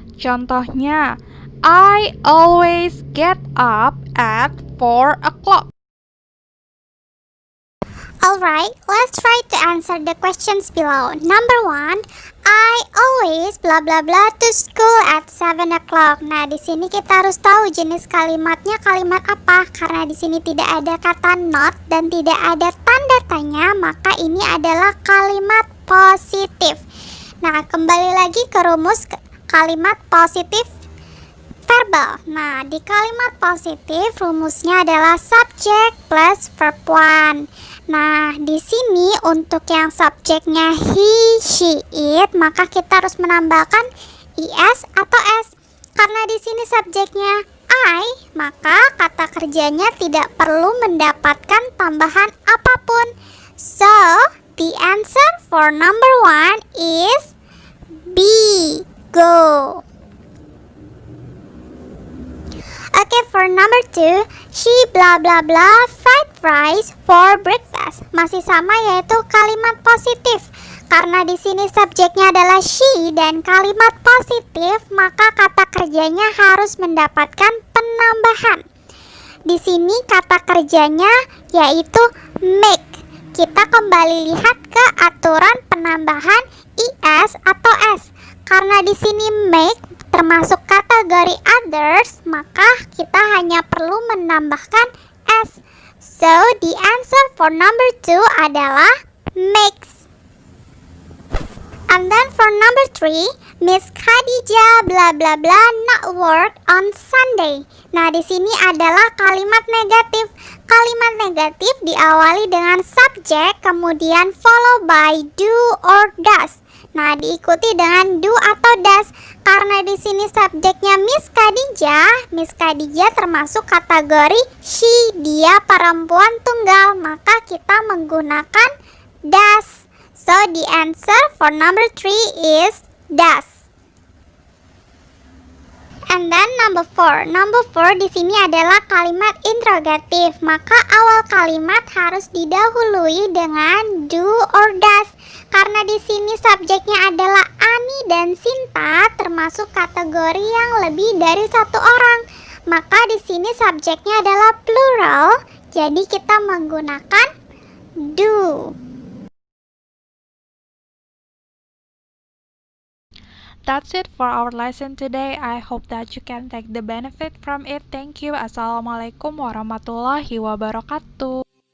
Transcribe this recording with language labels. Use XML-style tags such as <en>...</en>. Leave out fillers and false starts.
<id>Contohnya,</id> <en>I always get up at 4 o'clock. Alright, let's try to answer the questions below. Number 1, I always blah blah blah to school at 7 o'clock.</en> <id>Nah, di sini kita harus tahu jenis kalimatnya kalimat apa. Karena di sini tidak ada kata not dan tidak ada tanda tanya, maka ini adalah kalimat positif. Nah, kembali lagi ke rumus kalimat positif verbal. Nah, di kalimat positif rumusnya adalah subject plus verb 1. Nah, di sini untuk yang subjeknya he, she, it, maka kita harus menambahkan is atau s. Karena di sini subjeknya I, maka kata kerjanya tidak perlu mendapatkan tambahan apapun.</id> <en>So, the answer for number 1 is B. Go. Okay, for number 2, she blah blah blah fried rice for breakfast.</en> <id>Masih sama yaitu kalimat positif. Karena di sini subjeknya adalah she dan kalimat positif, maka kata kerjanya harus mendapatkan penambahan. Di sini kata kerjanya yaitu make. Kita kembali lihat ke aturan penambahan is atau s. Karena di sini make termasuk kategori others, maka kita hanya perlu menambahkan s.</id> <en>So, the answer for number 2</en> <id>adalah</id> <en>makes. And then for number 3, Miss Khadijah blah blah blah not work on Sunday.</en> <id>Nah, di sini adalah kalimat negatif. Kalimat negatif diawali dengan subjek, kemudian</id> <en>follow by do or does.</en> <id>Nah, diikuti dengan do atau does. Karena di sini subjeknya Miss Khadijah termasuk kategori she, dia perempuan tunggal, maka kita menggunakan does.</id> <en>So, the answer for number 3 is does. And then number 4. Number 4</en> <id>di sini adalah kalimat interrogatif. Maka awal kalimat harus didahului dengan do or does. Karena di sini subjeknya adalah Ani dan Sinta, termasuk kategori yang lebih dari satu orang. Maka di sini subjeknya adalah plural. Jadi kita menggunakan do.</id> <en>That's it for our lesson today. I hope that you can take the benefit from it. Thank you.</en> <ar>Assalamualaikum warahmatullahi wabarakatuh.</ar>